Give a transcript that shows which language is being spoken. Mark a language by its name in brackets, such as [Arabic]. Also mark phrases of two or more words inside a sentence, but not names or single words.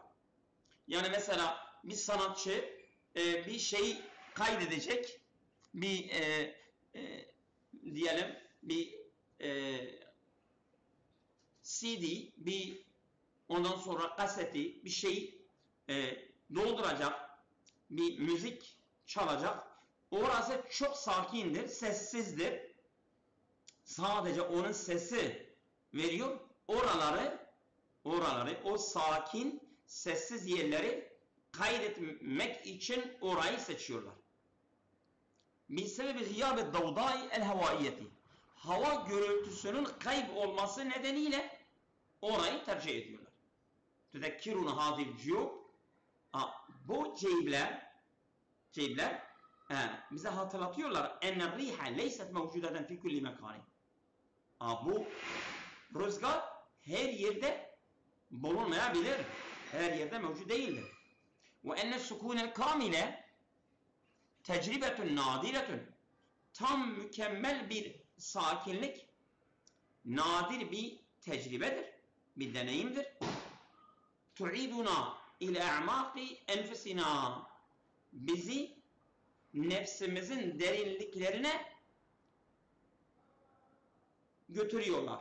[Turkish] Yani mesela bir sanatçı bir şeyi kaydedecek, bir diyelim bir CD, bir ondan sonra kaseti, bir şey dolduracak, bir müzik çalacak. Orası çok sakindir, sessizdir. Sadece onun sesi veriyor. Oraları, o sakin, sessiz yerleri kaydetmek için orayı seçiyorlar. [Arabic] بسبب غياب الضوضاء الهوائية. [Turkish] Hava gürültüsünün kaybolması nedeniyle orayı tercih ediyorlar. [Arabic] تذكرنا هذه الجيوب. [Turkish] Bu ceypler bize hatırlatıyorlar. [Arabic] اَنَّ الرِّيحَ لَيْسَتْ مَوْجُودَةً فِي كُلِّ مَكَانٍ. [Turkish] Bu rüzgar her yerde bulunmayabilir. Her yerde mevcut değildir. [Arabic] وَاَنَّ السُّكُونَ الْكَامِلَ تجربة نادرة. [Turkish] Tam mükemmel bir sakinlik nadir bir tecrübedir, bir deneyimdir. [Arabic] تعيدنا إلى أعماق أنفسنا. [Turkish] Bizi nefsimizin derinliklerine götürüyorlar.